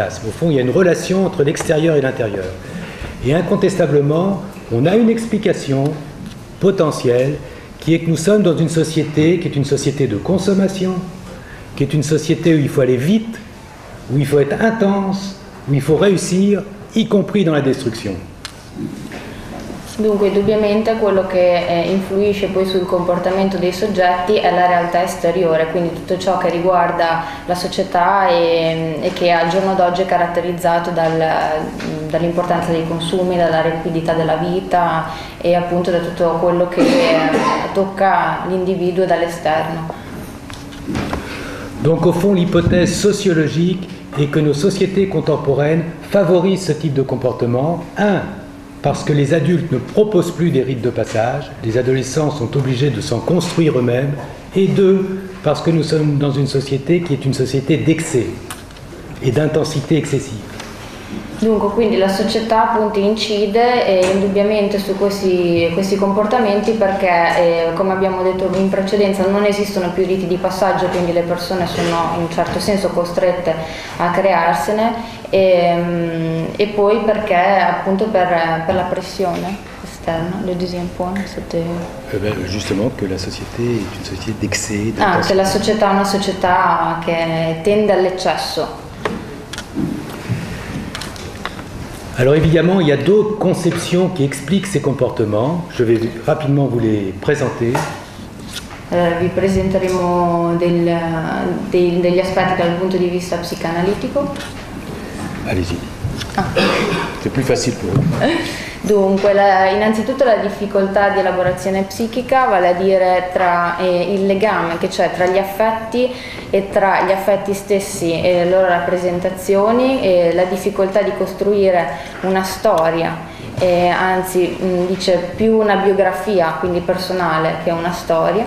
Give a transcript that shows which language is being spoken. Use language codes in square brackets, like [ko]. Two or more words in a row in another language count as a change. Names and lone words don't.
[fr] Au fond, il y a une relation entre l'extérieur et l'intérieur. Et incontestablement, on a une explication potentielle qui est que nous sommes dans une société qui est une société de consommation, qui est une société où il faut aller vite, où il faut être intense, où il faut réussir, y compris dans la destruction. [it] Dunque, indubbiamente quello che influisce poi sul comportamento dei soggetti è la realtà esteriore, quindi tutto ciò che riguarda la società e che al giorno d'oggi è caratterizzato dall'importanza dei consumi, dalla rapidità della vita e appunto da tutto quello che tocca l'individuo dall'esterno. [fr] Donc au fond, l'hypothèse sociologique est que nos sociétés contemporaines favorisent ce type de comportement. Parce que les adultes ne proposent plus des rites de passage, les adolescents sont obligés de s'en construire eux-mêmes, et 2, parce que nous sommes dans une société qui est une société d'excès et d'intensité excessive. [it] Dunque, quindi la società appunto incide indubbiamente su questi comportamenti perché, come abbiamo detto in precedenza, non esistono più riti di passaggio, quindi le persone sono in un certo senso costrette a crearsene e poi perché appunto per la pressione esterna, [fr] le deuxième point, c'était... Justement que la société est une société d'excès. [it] Che la società è una società che tende all'eccesso. [fr] Alors évidemment, il y a d'autres conceptions qui expliquent ces comportements. Je vais rapidement vous les présenter. [it] Vi presenteremo degli aspetti dal punto di vista psicanalitico. [fr] Allez-y. C'est plus facile pour vous. [it] Dunque, innanzitutto la difficoltà di elaborazione psichica, vale a dire tra il legame che c'è tra gli affetti e tra gli affetti stessi e le loro rappresentazioni, e la difficoltà di costruire una storia, anzi dice più una biografia, quindi personale, che una storia.